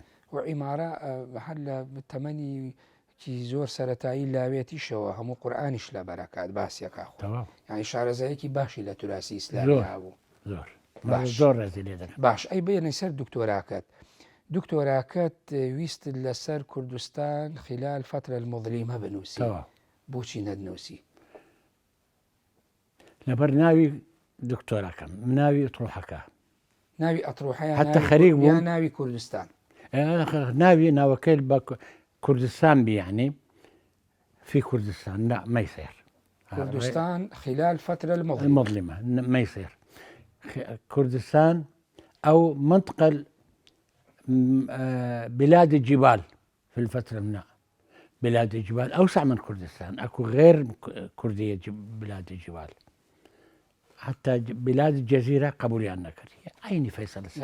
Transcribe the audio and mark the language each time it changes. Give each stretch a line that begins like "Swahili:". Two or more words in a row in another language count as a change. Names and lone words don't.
Central Kurdish: و عیمارە هەر لە تەمەنی زۆر سەرەتایی لاوێتیشەوە هەموو قورئانیش لە بەرەکات باسیەکە خۆ یانی شارەزایەکی باشی لە توراسی ئیسلامی هەبوو زۆر ڕێزی لێ دەکەم باش ئەی بێنەی سەر دکتۆراکەت ویست لەسەر کوردستان
Arabic: خلال فترة المظلیمە
Central Kurdish: بنووسی بۆچی نەدنووسی لەبەر ناوی دکتۆراکەم ناوی ئەطروحەکە ناوی ئەطروحەیە حتى خەریک بوو ناوی کوردستان ناوی ناوەکەی بە كردستان
Arabic: يعني في كردستان لا ما يصير كردستان خلال فترة المظلمة ما يصير كردستان أو منطقة بلاد الجبال في الفترة منها بلاد الجبال أوسع من كردستان، أكو غير كردية بلاد الجبال، حتى بلاد الجزيرة قبول يعني كردية عيني فيصل السامر.